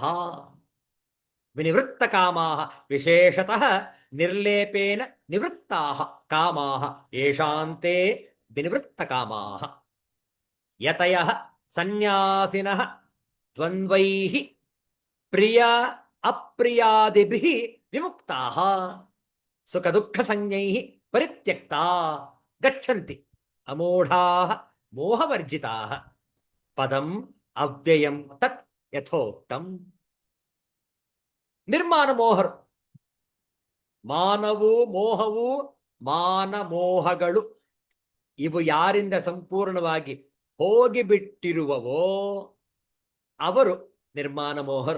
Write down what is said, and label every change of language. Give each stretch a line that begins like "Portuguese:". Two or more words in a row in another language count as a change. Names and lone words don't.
Sanskrit: ವಿನಿವೃತ್ತ ಕಾಮಾಃ ವಿಶೇಷತಃ ನಿರ್ಲೇಪೇನ ನಿವೃತ್ತಾಃ ಕಾಮಾಃ ಯೇಷಾಂತೆ ವಿನಿವೃತ್ತ ಕಾಮಾಃ. ಯತಯಃ ಸನ್ಯಾಸಿನಃ ದ್ವಂದ್ವೈಃ ಪ್ರಿಯ ಅಪ್ರಿಯಾದಿಭಿಃ ವಿಮುಕ್ತಾಃ ಸುಖ ದುಃಖ ಸಂಜ್ಞೈಃ ಪರಿತ್ಯಕ್ತಾ ಗಚ್ಚಂತಿ ಅಮೂಢಾಃ ಮೋಹವರ್ಜಿತಾಃ. ಪದಂ ಅವ್ಯಯಂ ತತ್ ಯಥೋಕ್ತಂ.
Kannada: ನಿರ್ಮಾಣ ಮೋಹರು, ಮಾನವು ಮೋಹವು ಮಾನಮೋಹಗಳು ಇವು ಯಾರಿಂದ ಸಂಪೂರ್ಣವಾಗಿ ಹೋಗಿಬಿಟ್ಟಿರುವವೋ ಅವರು ನಿರ್ಮಾಣ ಮೋಹರು.